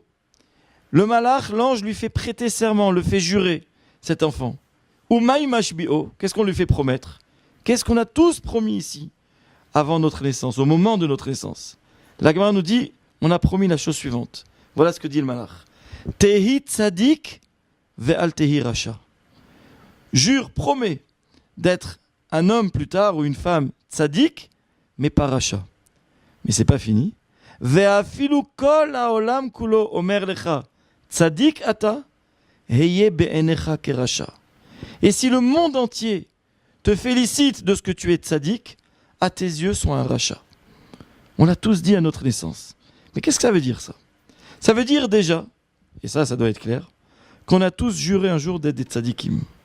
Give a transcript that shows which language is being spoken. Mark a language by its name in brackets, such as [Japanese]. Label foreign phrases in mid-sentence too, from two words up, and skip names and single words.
[French] Le malach, l'ange, lui fait prêter serment, le fait jurer, cet enfant. [Hebrew] ומאי משביעו, [French] qu'est-ce qu'on lui fait promettre? Qu'est-ce qu'on a tous promis ici, avant notre naissance, au moment de notre naissance? La Gemara nous dit, on a promis la chose suivante. Voilà ce que dit le malach. [Hebrew] תהי צדיק ואל תהי רשע. [French] Jure, promets d'être un homme plus tard ou une femme tzadik, mais pas racha. Mais c'est pas fini. [Hebrew] ואפילו כל העולם כולו אומר לך צדיק אתה היה בעיניך כרשע. [French] Et si le monde entier te félicite de ce que tu es tzadik, à tes yeux sois un racha. On l'a tous dit à notre naissance. Mais qu'est-ce que ça veut dire ça? Ça veut dire déjà, et ça doit être clair, qu'on a tous juré un jour d'être des tzadikim.